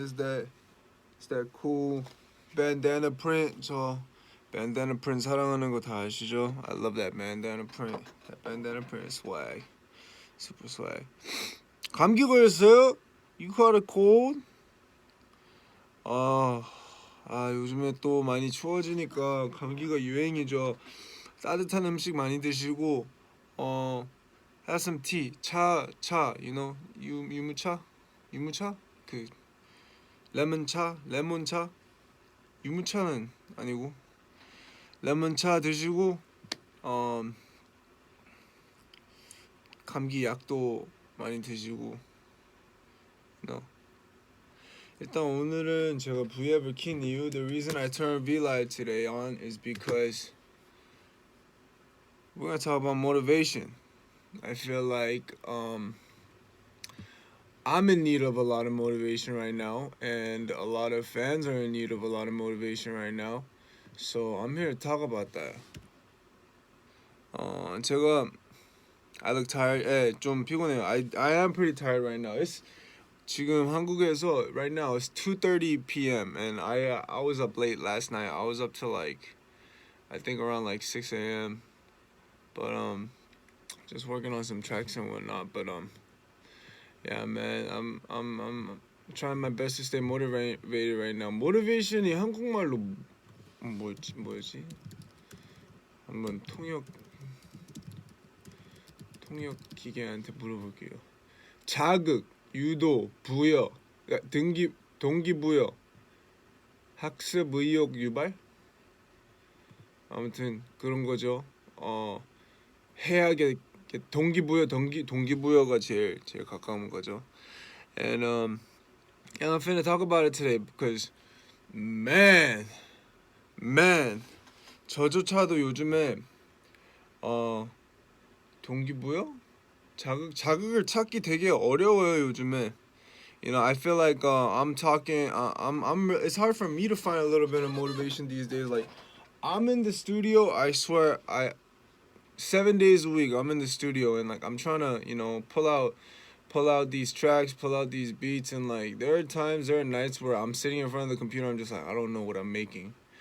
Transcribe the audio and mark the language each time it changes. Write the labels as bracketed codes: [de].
[en] Is that cool bandana print? [ko] 저 bandana print 사랑하는 거 다 아시죠? [en] I love that bandana print. That bandana print is swag. Super swag. [ko] 감기 걸렸어요? [en] You caught a cold? [ko] 요즘에 또 많이 추워지니까 감기가 유행이죠. 따뜻한 음식 많이 드시고 [en] have some tea. [ko] 차, [en] you know, [ko] 유무차? 그 레몬차? 유무차는 아니고 레몬차 드시고 감기 약도 많이 드시고 no. 일단 오늘은 제가 Vlive을 킨 이유 [en] the reason I turned Vlive today on is because we're gonna talk about motivation. I feel like I'm in need of a lot of motivation right now, and a lot of fans are in need of a lot of motivation right now. So I'm here to talk about that. [ko] 제가 [en] I look tired. [ko] 좀 피곤해요. [en] I am pretty tired right now. It's [ko] 지금 한국에서 [en] right now it's 2:30 p.m. and I was up late last night. I was up till like I think around like 6 a.m. But just working on some tracks and whatnot. But yeah, man, I'm trying my best to stay motivated right now. [ko] Motivation이 한국말로 뭐지? 한번 통역 기계한테 물어볼게요. 자극, 유도, 부여, 그러니까 동기부여, 학습 의욕 유발? 아무튼 그런 거죠. 해야게 동기부여가 제일 가까운 거죠. [en] And I'm finna talk about it today because man [ko] 저조차도 요즘에 동기부여? 자극을 찾기 되게 어려워요 요즘에. [en] You know, I feel like it's hard for me to find a little bit of motivation these days. Like I'm in the studio, I swear 7 days a week I'm in the studio and like I'm trying to, you know, pull out these tracks, pull out these beats, and like there are nights where I'm sitting in front of the computer, I'm just like I don't know what I'm making.